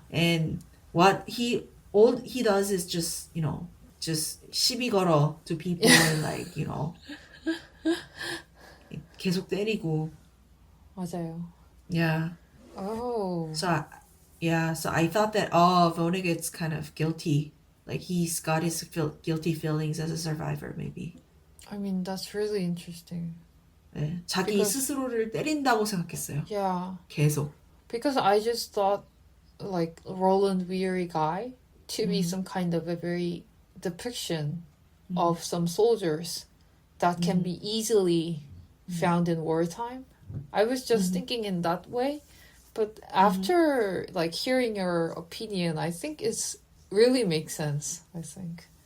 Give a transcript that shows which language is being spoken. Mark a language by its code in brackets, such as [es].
[en] And all he does is just just [ko] 시비 걸어 [en] to people and like [ko] 계속 때리고. 맞아요. [en] Yeah. Oh. So I thought that Vonnegut's kind of guilty. Like he's got his guilty feelings as a survivor, maybe. I mean, that's really interesting. [ko] 네, 자기 스스로를 때린다고 생각했어요. [en] Yeah. [ko] 계속. [en] Because I just thought like Roland Weary guy to be some kind of a very depiction of some soldiers that can be easily found in wartime. I was just thinking in that way. But after like hearing your opinion, I think it's really makes sense, I think.